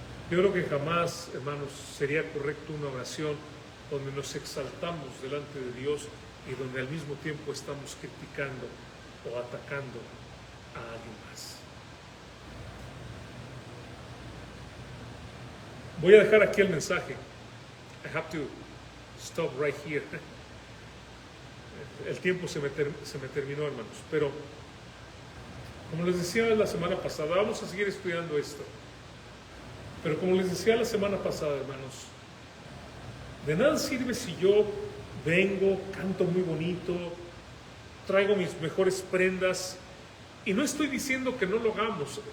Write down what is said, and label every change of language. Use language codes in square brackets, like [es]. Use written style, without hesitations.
[es] Yo creo que jamás, hermanos, sería correcto una oración donde nos exaltamos delante de Dios y donde al mismo tiempo estamos criticando o atacando a alguien más. Voy a dejar aquí el mensaje. [en] I have to stop right here. [es] El tiempo se me terminó, hermanos. Pero, como les decía la semana pasada, vamos a seguir estudiando esto. Pero como les decía la semana pasada, hermanos, de nada sirve si yo vengo, canto muy bonito, traigo mis mejores prendas, y no estoy diciendo que no lo hagamos.